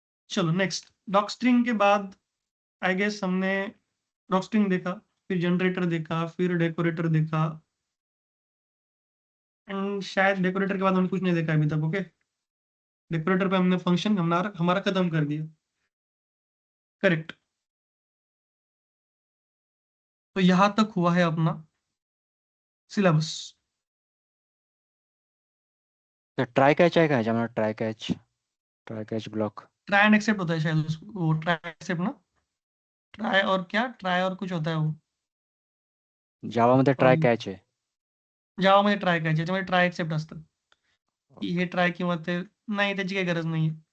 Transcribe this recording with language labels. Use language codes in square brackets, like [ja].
[hi] चलो नेक्स्ट, डॉकस्ट्रिंग के बाद आई गेस हमने डॉकस्ट्रिंग देखा, फिर जनरेटर देखा, फिर डेकोरेटर देखा, एंड शायद डेकोरेटर के बाद हमने कुछ नहीं देखा अभी तक। ओके, डेकोरेटर पे हमने फंक्शन हमारा हमारा खत्म कर दिया। करेक्ट, तो यहां तक हुआ है अपना सिलेबस। [mr] तो ट्राई कैच आहे का ह्याच्यामध्ये? [en] Try catch block. [hi] Try and accept होता है शायद वो ट्राई एक्सेप्ट ना, ट्राई और क्या, ट्राई और कुछ होता है वो। [mr] जावा मध्ये ट्राय कॅच आहे. जावा मध्ये ट्राय करायचे, त्याच्यामध्ये ट्राय एक्सेप्ट असतं की हे ट्राय किंवा ते नाही, त्याची काही गरज नाही.